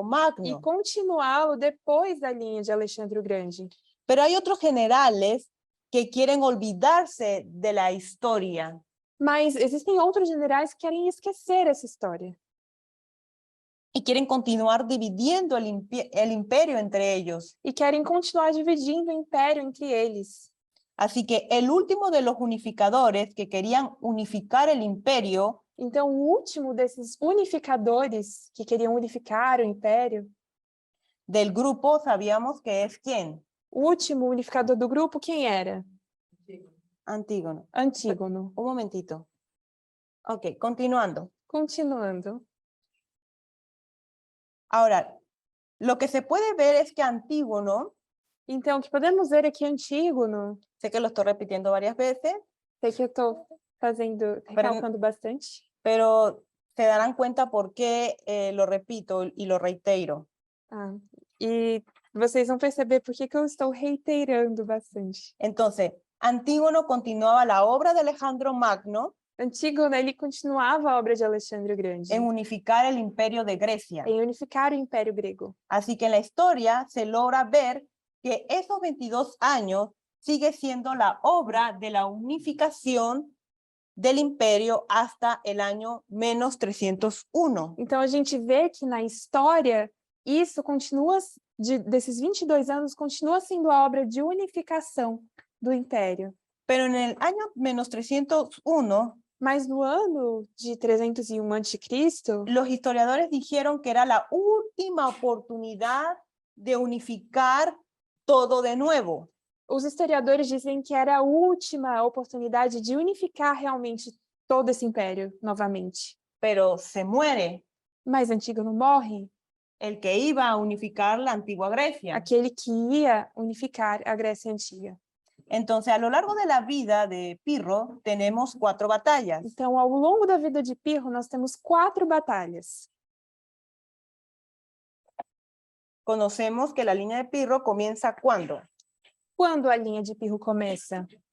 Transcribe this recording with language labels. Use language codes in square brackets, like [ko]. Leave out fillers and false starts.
[pt] e [es] Magno. [pt] continuá-lo depois da linha de Alexandre o Grande. [es] Pero hay otros generales que quieren olvidarse de la historia [pt] Mas existem outros generais que querem esquecer essa história [es] y quieren continuar dividiendo el imperio entre ellos. [pt] e querem continuar dividindo o império entre eles. [es] Así que el último de los unificadores que querían unificar el imperio [pt] Então, o último desses unificadores que queriam unificar o império, [es] del grupo, sabíamos que es ¿quién? [pt] o último unificador do grupo, quem era? [es] Antígono. [pt] Antígono. [es] Un momentito. Ok, continuando. [pt] Continuando. [es] Ahora, lo que se puede ver es que Antígono, [pt] Então, o que podemos ver aqui, Antígono, [es] sé que lo estoy repitiendo varias veces, [pt] sei que eu estou recalcando bastante, [es] pero se darán cuenta por qué lo repito y lo reitero. [pt] e vocês vão perceber por que eu estou reiterando bastante. [es] Entonces, Antígono continuaba la obra de Alejandro Magno [pt] Antígono, ele continuava a obra de Alexandre o Grande, [es] en unificar el imperio de Grecia. [pt] em unificar o Império Grego. [es] Así que en la historia se logra ver que esos 22 años sigue siendo la obra de la unificación del imperio hasta el año menos 301. [pt] Então, a gente vê que na história, isso continua, desses 22 anos, continua sendo a obra de unificação do Império. [es] Pero en el año menos 301, [pt] Mas no ano de 301 a.C., [es] los historiadores dijeron que era la última oportunidad de unificar todo de nuevo. [pt] os historiadores dizem que era a última oportunidade de unificar realmente todo esse império novamente. [es] Pero se muere [pt] Mas Antígono morre, [es] el que iba a unificar la antigua Grecia. [pt] aquele que ia unificar a Grécia Antiga. [es] Entonces, a lo largo de la vida de Pirro, tenemos 4 batallas. [pt] Então, ao longo da vida de Pirro, nós temos 4 batalhas. [es] conocemos que la línea de Pirro comienza ¿cuándo? [pt] Quando a linha de Pirro começa?